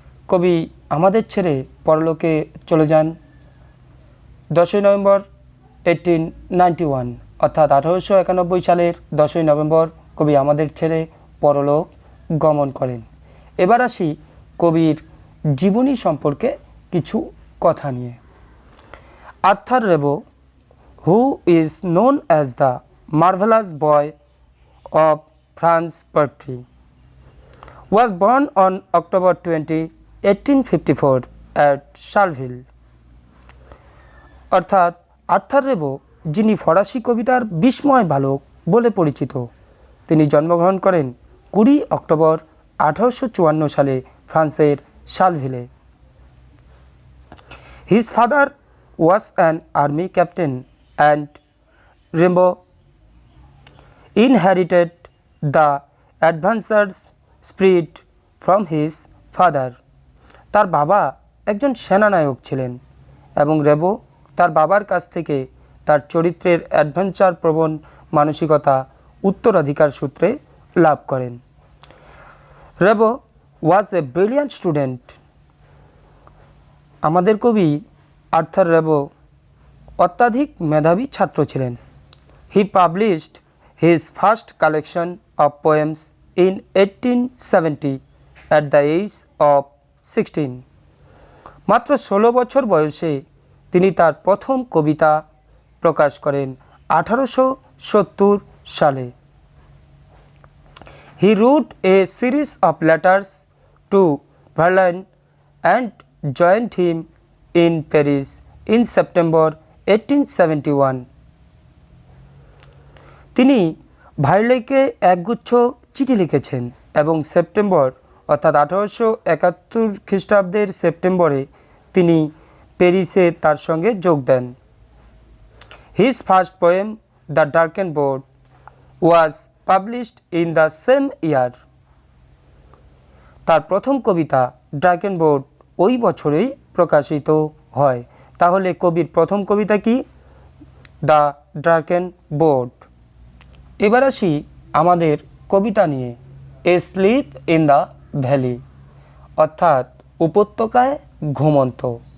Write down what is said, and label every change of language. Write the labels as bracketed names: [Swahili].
[Bangla] কবি আমাদের ছেড়ে পরলোকে চলে যান 10 নভেম্বর 1891, অর্থাৎ 1891 সালের 10 নভেম্বর কবি আমাদের ছেড়ে পরলোক গমন করেন। এবার আসি কবির জীবনী সম্পর্কে কিছু কথা নিয়ে। [English] Arthur Rimbaud, who is known as the marvelous boy of France poetry, was born on October 20, 1854 at Charleville। [Bangla] অর্থাৎ আর্থার রেবো, যিনি ফরাসি কবিতার বিস্ময় বালক বলে পরিচিত, তিনি জন্মগ্রহণ করেন 20 অক্টোবর 1854 সালে ফ্রান্সের শালভিলে। [English] His father was an army captain and Rimbaud inherited the adventurous spirit from his father। [Bangla] তার বাবা একজন সেনানায়ক ছিলেন এবং রেবো তার বাবার কাছ থেকে তার চরিত্রের অ্যাডভেঞ্চার প্রবণ মানসিকতা উত্তরাধিকার সূত্রে লাভ করেন। [English] Rimbaud was a brilliant student. [Bangla] আমাদের কবি আর্থার রেবো অত্যাধিক মেধাবী ছাত্র ছিলেন। [English] He published his first collection of poems in 1870 at the age of 16। [Bangla] মাত্র 16 বছর বয়সে তিনি তার প্রথম কবিতা প্রকাশ করেন 1870 সালে। [English] He wrote a series of letters to Verlaine and joined him in Paris in September 1871। [Bangla] তিনি ভার্লেকে একগুচ্ছ চিঠি লিখেছেন এবং সেপ্টেম্বর অর্থাৎ 1871 খ্রিস্টাব্দের সেপ্টেম্বরে তিনি প্যারিসে তার সঙ্গে যোগ দেন। [English] His first poem, The Darkened Board, was published in the same year। [Bangla] তার প্রথম কবিতা ডার্কেন বোর্ড ওই বছরেই প্রকাশিত হয়। তাহলে কবির প্রথম কবিতা কি? The darken board. এবার আসি আমাদের কবিতা নিয়ে, এ স্লিপ ইন দ্য ভ্যালি, অর্থাৎ উপত্যকায় ঘুমন্ত।